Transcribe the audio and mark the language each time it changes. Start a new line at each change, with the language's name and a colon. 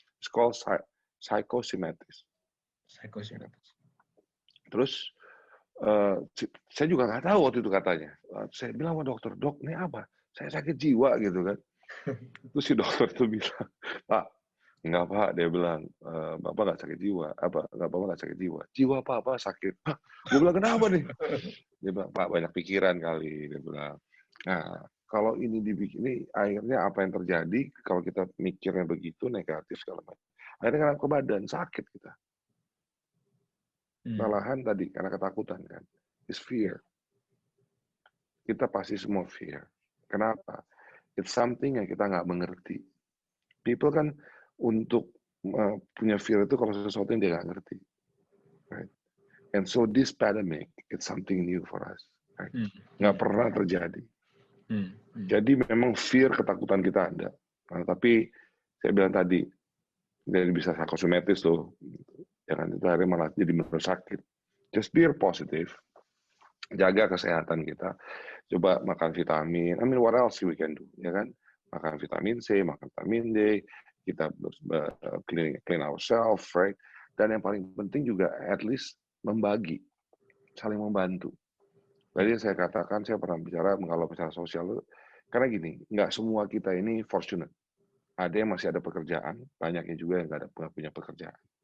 English: It's called psychosomatis.
Indonesian: Terus saya juga nggak tahu waktu itu katanya. Saya bilang sama dokter, dok, ini apa? Saya sakit jiwa gitu kan. Terus si dokter itu bilang, Pak, Enggak Pak, dia bilang, Bapak nggak sakit jiwa, nggak apa-apa nggak sakit jiwa. Jiwa apa sakit. Hah, gue bilang kenapa nih? Dia bilang, Pak banyak pikiran kali, dia bilang. Nah, kalau ini dibikin, ini akhirnya apa yang terjadi kalau kita mikirnya begitu negatif segala macam. Akhirnya kena ke badan, sakit kita. Malahan tadi karena ketakutan kan,
English: is fear.
Indonesian: Kita pasti semua fear. Kenapa?
English: It's something
Indonesian: yang kita nggak mengerti. People kan untuk punya fear itu kalau sesuatu yang dia nggak ngerti.
English: Right? And so this pandemic, it's something new for us. Right?
Indonesian: Nggak pernah terjadi. Jadi memang fear, ketakutan kita ada. Nah, tapi saya bilang tadi, jadi bisa psikosomatis tuh. Jangan itu hari malah jadi menurut sakit.
English: Just be positive.
Indonesian: Jaga kesehatan kita. Coba makan vitamin.
English: I mean, what else we can do?
Indonesian: Ya kan? Makan vitamin C, makan vitamin D. Kita
English: clean ourselves, right?
Indonesian: Dan yang paling penting juga
English: at least
Indonesian: membagi. Saling membantu. Tadi saya katakan, saya pernah bicara kalau bicara sosial, karena gini, nggak semua kita ini fortunate. Ada yang masih ada pekerjaan, banyaknya juga yang nggak punya pekerjaan.